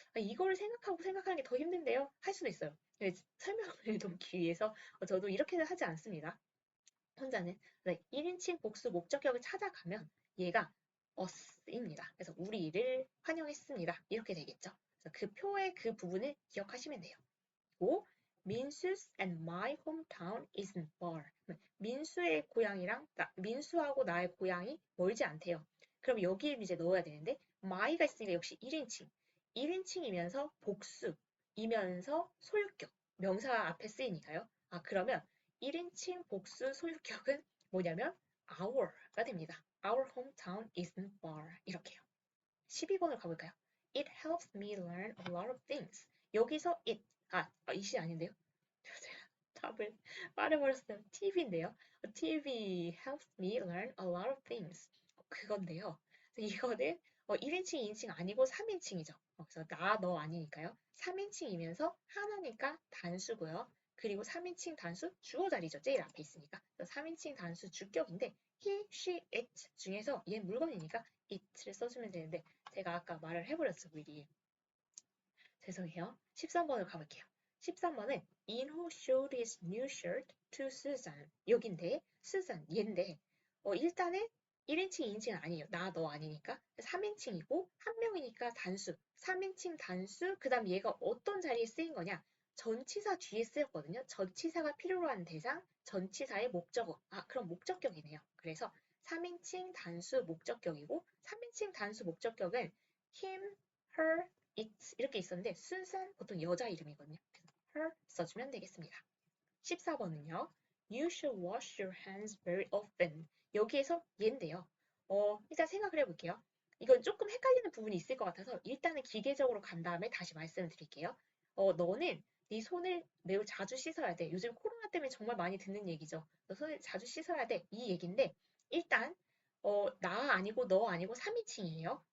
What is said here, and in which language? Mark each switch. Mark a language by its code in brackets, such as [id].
[ko] 이걸 생각하는 게 더 힘든데요. 할 수도 있어요. 설명을 돕기 위해서 저도 이렇게는 하지 않습니다. 혼자는. 1인칭 복수 목적격을 찾아가면 얘가 us입니다. 그래서 우리를 환영했습니다. 이렇게 되겠죠. 그래서 그 표의 그 부분을 기억하시면 돼요. [en] 그리고 민수's and my hometown isn't far. [ko] 민수의 고향이랑 민수하고 나의 고향이 멀지 않대요. 그럼 여기에 이제 넣어야 되는데 my가 있으니까 역시 1인칭. 1인칭이면서 복수이면서 소유격. 명사 앞에 쓰이니까요. 그러면 1인칭 복수 소유격은 뭐냐면 our가 됩니다. [en] Our hometown isn't far. [ko] 이렇게요. 12번을 가볼까요? [en] It helps me learn a lot of things. [ko] 여기서 it이 아닌데요? 제가 답을 말해버렸어요. TV인데요. [en] TV helps me learn a lot of things. [ko] 그건데요. 이거는 1인칭, 2인칭 아니고 3인칭이죠. 그래서 나, 너 아니니까요. 3인칭이면서 하나니까 단수고요. 그리고 3인칭 단수 주어 자리죠. 제일 앞에 있으니까. 3인칭 단수 주격인데 he, she, it 중에서 얘 물건이니까 it를 써주면 되는데 제가 아까 말을 해버렸어요. 미리. 죄송해요. 13번으로 가볼게요. 13번은 [en] 인호 showed his new shirt to Susan. [ko] 여긴데 Susan 얘인데 일단은 1인칭, 2인칭은 아니에요. 나, 너 아니니까. 3인칭이고 한 명이니까 단수. 3인칭 단수 그 다음 얘가 어떤 자리에 쓰인 거냐. 전치사 뒤에 쓰였거든요. 전치사가 필요로 하는 대상, 전치사의 목적어. 그럼 목적격이네요. 그래서 3인칭 단수 목적격이고 3인칭 단수 목적격은 him, her, it 이렇게 있었는데 순수한 보통 여자 이름이거든요. 그래서 her 써주면 되겠습니다. 14번은요. [en] You should wash your hands very often. [ko] 여기에서 얘인데요. 일단 생각을 해볼게요. 이건 조금 헷갈리는 부분이 있을 것 같아서 일단은 기계적으로 간 다음에 다시 말씀을 드릴게요. 너는 네 손을 매우 자주 씻어야 돼. 요즘 코로나 때문에 정말 많이 듣는 얘기죠. 너 손을 자주 씻어야 돼. 이 얘기인데 일단 나 아니고 너 아니고 3인칭이에요.